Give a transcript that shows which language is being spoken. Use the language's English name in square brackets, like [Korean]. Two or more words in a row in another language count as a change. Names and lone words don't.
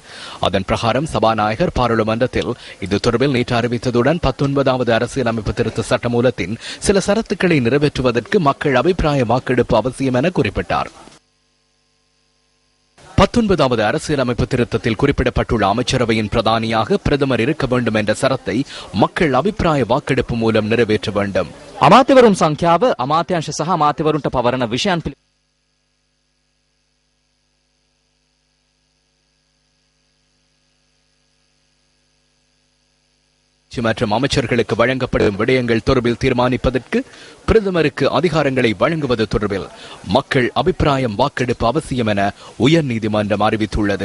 [Tamil] அதன் பிரகாரம் சபாநாயகர் பாராளுமன்றத்தில் இது தொடர்பில் நேற்று அறிவித்ததுடன் 19வது அரசியலமைப்பு திருத்த சட்டமூலத்தின் சில சரத்துக்களை நிறைவேற்றுவதற்கு மக்கள் அபிப்பிராய வாக்கெடுப்பு அவசியம் என குறிப்பிட்டார். 19வது அரசியலமைப்பு திருத்தத்தில் குறிப்பிடப்பட்டுள்ள அமைச்சரவையின் பிரதானியாக பிரதமர் இருக்க வேண்டும் என்ற சரத்தை மக்கள் அபிப்பிராய வாக்கெடுப்பு மூலம் நிறைவேற்ற வேண்டும். [Sinhala] අමාත්‍යවරුන් සංඛ්‍යාව අමාත්‍යංශ සහ අමාත්‍යවරුන්ට පවරන විෂයන් [Tamil] மற்றும் அமைச்சர்களுக்கு வழங்கப்படும் விடயங்கள் தொடர்பில் தீர்மானிப்பதற்கு பிரதமருக்கு அதிகாரங்களை வழங்குவது தொடர்பில் மக்கள் அபிப்பிராயம் வாக்கெடுப்பு அவசியம் என உயர்நீதிமன்றம் அறிவித்துள்ளது.